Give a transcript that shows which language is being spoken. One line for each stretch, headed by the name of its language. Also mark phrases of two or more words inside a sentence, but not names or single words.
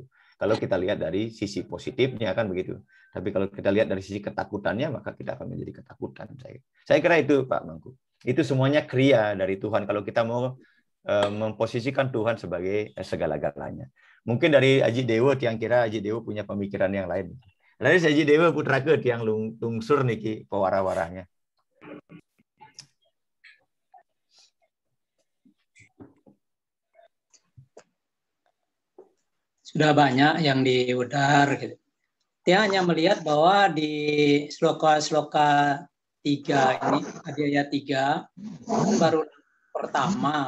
Indonesian: Kalau kita lihat dari sisi positifnya kan begitu. Tapi kalau kita lihat dari sisi ketakutannya, maka kita akan menjadi ketakutan. Saya kira itu Pak Mangku. Itu semuanya kriya dari Tuhan. Kalau kita mau memposisikan Tuhan sebagai segala-galanya. Mungkin dari Aji Dewa, yang kira Aji Dewa punya pemikiran yang lain. Dari Aji Dewa putra ke yang
Balinese: lungsur niki pewara-waranya.
Indonesian: Sudah banyak yang diudar gitu. Dia hanya melihat bahwa di sloka-sloka 3 ini, adhyaya 3 baru pertama.